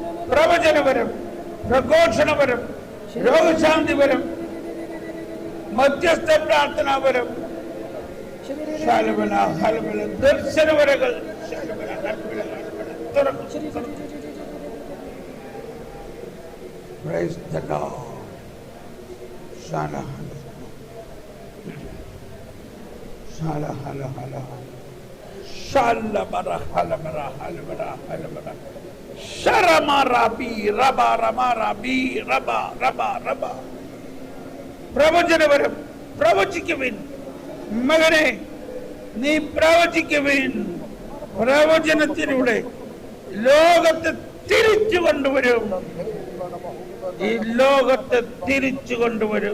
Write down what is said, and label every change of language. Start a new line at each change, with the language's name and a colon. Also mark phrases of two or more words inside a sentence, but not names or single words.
Malayalam: പ്രവചനപരം, പ്രഘോഷണപരം, രോഗശാന്തിപരം, മധ്യസ്ഥ പ്രാർത്ഥനാപരം, ദർശനവരകൾ
English: Praise the Lord. Shala hala shala hala hala shala bara hala bara hala bara hala bara sharamara bi raba ramara bi raba raba raba
Malayalam: പ്രവചനപരം പ്രവചിക്കുവിൻ മകനെ, നീ പ്രവചിക്കുവിൻ. പ്രവചനത്തിലൂടെ ലോകത്തെ തിരിച്ചു കൊണ്ടുവരും. ഈ ലോകത്തെ തിരിച്ചു കൊണ്ടുവരും.